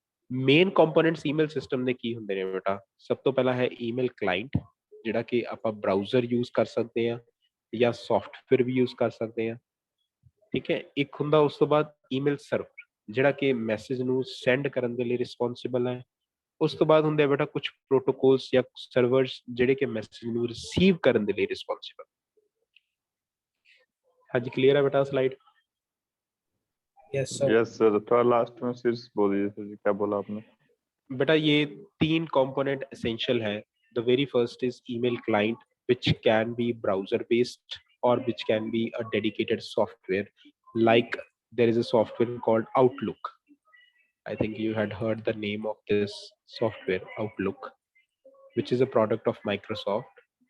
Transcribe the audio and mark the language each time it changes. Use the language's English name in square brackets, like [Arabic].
[Punjabi] Main components email system ਦੇ ਕੀ ਹੁੰਦੇ ਨੇ ਬੇਟਾ? ਸਭ ਤੋਂ ਪਹਿਲਾਂ ਹੈ ਈਮੇਲ ਕਲਾਇੰਟ, ਜਿਹੜਾ ਕਿ ਆਪਾਂ ਬਰਾਊਜ਼ਰ ਯੂਜ਼ ਕਰ ਸਕਦੇ ਹਾਂ ਜਾਂ ਸੌਫਟਵੇਅਰ ਵੀ ਯੂਜ਼ ਕਰ ਸਕਦੇ ਹਾਂ, ਠੀਕ ਹੈ। ਇੱਕ ਹੁੰਦਾ ਉਸ ਤੋਂ ਬਾਅਦ ਈਮੇਲ ਸਰਵਰ, ਜਿਹੜਾ ਕਿ ਮੈਸੇਜ ਨੂੰ ਸੈਂਡ ਕਰਨ ਦੇ ਲਈ ਰਿਸਪੌਂਸਿਬਲ ਹੈ। ਉਸ ਤੋਂ ਬਾਅਦ ਹੁੰਦੇ ਆ ਬੇਟਾ ਕੁਝ ਪ੍ਰੋਟੋਕੋਲਸ ਜਾਂ ਸਰਵਰਸ ਜਿਹੜੇ ਕਿ ਮੈਸੇਜ ਨੂੰ ਰਿਸੀਵ ਕਰਨ ਦੇ ਲਈ ਰਿਸਪੌਂਸਿਬਲ। [Hindi] ਹਾਂਜੀ, क्लियर है बेटा slide? [English] yes sir yes sir, [Hindi] थोड़ा लास्ट में सिर्फ बोलिए सर जी, क्या बोला आपने? बेटा ये तीन कंपोनेंट एसेंशियल है। [English] The very first is email client which can be browser based or which can be a dedicated software, like there is a software called Outlook. I think you had heard the name of this software, Outlook, which is a product of Microsoft.